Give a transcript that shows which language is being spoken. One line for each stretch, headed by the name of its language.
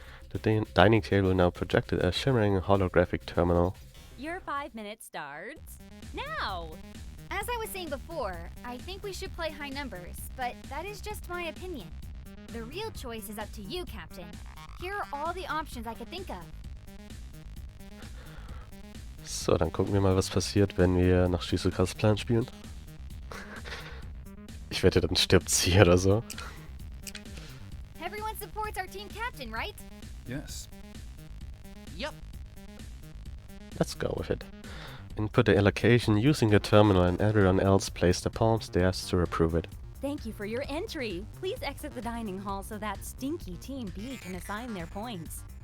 English: The dining table now projected a shimmering holographic terminal. Your 5 minutes starts now. As I was saying before, I think we should play high numbers, but that is just my opinion. The real choice is up to you, Captain. Here are all the options I could think of.
German: So, dann gucken wir mal, was passiert, wenn wir nach Shizukas Plan spielen. Ich wette, dann stirbt sie oder so.
English: Everyone supports our team captain, right? Yes. Yep. Let's go with it. Input the allocation using the terminal and everyone else place their palms there to approve it. Thank you for your entry. Please exit the dining hall so that stinky Team B can assign their points.